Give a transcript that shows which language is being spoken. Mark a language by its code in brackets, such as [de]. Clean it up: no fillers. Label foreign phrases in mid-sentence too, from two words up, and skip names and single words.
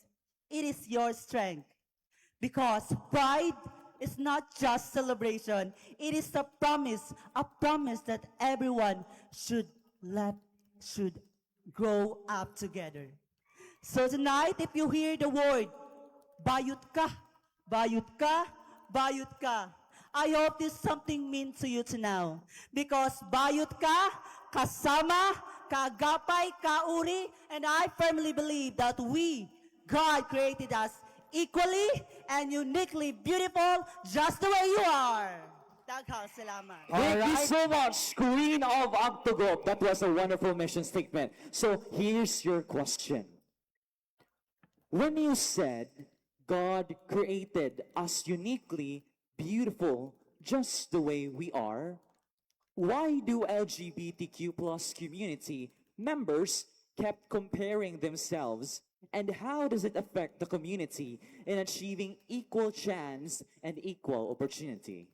[en] It is your strength. Because pride is not just celebration. It is a promise that everyone should grow up together. So tonight, if you hear the word, [ceb] bayut ka, bayut ka, bayut ka, [en] I hope this something means to you to now. Because [ceb] bayut ka, [tl] kasama, kagapay, kauri, [en] and I firmly believe that God created us equally and uniquely beautiful just the way you are. [ceb] Daghang salamat. [en] Thank you so much, Queen of Octogop. That was a wonderful mission statement. So here's your question. When you said God created us uniquely beautiful just the way we are, why do LGBTQ plus community members kept comparing themselves, and how does it affect the community in achieving equal chance and equal opportunity?